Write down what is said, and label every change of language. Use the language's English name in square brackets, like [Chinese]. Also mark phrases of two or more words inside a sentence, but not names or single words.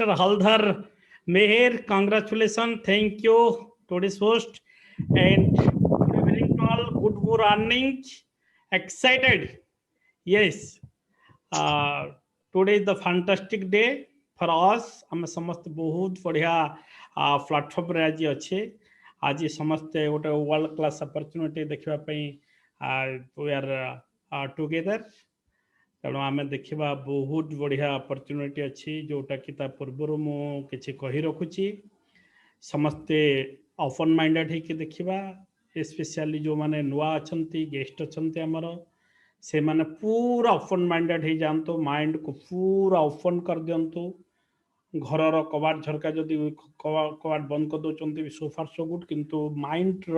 [English] Haldhar Meher, congratulations. Thank you, today's host. And good evening to all. Good morning. Excited. Yes. Uh, Today is the fantastic day for us. [Odia] ଆମେ ସମସ୍ତେ ବହୁତ ବଢ଼ିଆ ପ୍ଲାଟଫର୍ମରେ ଆଜି ଅଛେ ଆଜି ସମସ୍ତେ ଗୋଟେ [English] world class opportunity [Odia] ଦେଖିବା ପାଇଁ [English] we are together [Odia] ତେଣୁ ଆମେ ଦେଖିବା ବହୁତ ବଢ଼ିଆ ଅପରଚ୍ୟୁନିଟି ଅଛି ଯେଉଁଟାକି ତା ପୂର୍ବରୁ ମୁଁ କିଛି କହି ରଖୁଛି ସମସ୍ତେ [English] open minded [Odia] ହେଇକି ଦେଖିବା ସ୍ପେଶିଆଲି ଯେଉଁମାନେ ନୂଆ ଅଛନ୍ତି ଗେଷ୍ଟ ଅଛନ୍ତି ଆମର ସେମାନେ ପୁରା [English] open minded [Odia] ହେଇଯାଆନ୍ତୁ ମାଇଣ୍ଡକୁ ପୁରା ଓପନ୍ କରିଦିଅନ୍ତୁ ଘରର କବାଟ ଝରକା ଯଦି କବାଟ ବନ୍ଦ କରିଦେଉଛନ୍ତି [English] so far so good [Odia] କିନ୍ତୁ ମାଇଣ୍ଡର